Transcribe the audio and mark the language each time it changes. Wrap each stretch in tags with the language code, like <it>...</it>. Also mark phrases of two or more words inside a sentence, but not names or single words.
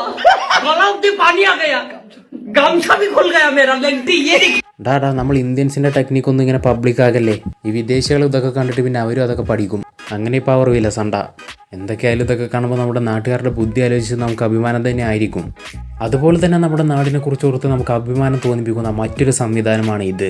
<hi>गलाव में पानी आ गया, गमछा भी खुल गया मेरा, लगती ये</hi> <ml>ഡാ നമ്മൾ ഇന്ത്യൻസിന്റെ ടെക്നിക്ക് ഒന്നും ഇങ്ങനെ പബ്ലിക് ആകല്ലേ. ഈ വിദേശികൾ ഇതൊക്കെ കണ്ടിട്ട് പിന്നെ അവരും അതൊക്കെ പഠിക്കും. അങ്ങനെ ഇപ്പോൾ അവർ വിലസണ്ട. എന്തൊക്കെയായാലും ഇതൊക്കെ കാണുമ്പോൾ നമ്മുടെ നാട്ടുകാരുടെ ബുദ്ധി ആലോചിച്ച് നമുക്ക് അഭിമാനം തന്നെ ആയിരിക്കും. അതുപോലെ തന്നെ നമ്മുടെ നാടിനെ കുറിച്ച് ഓർത്ത് നമുക്ക് അഭിമാനം തോന്നിപ്പിക്കുന്ന മറ്റൊരു സംവിധാനമാണ് ഇത്.</ml>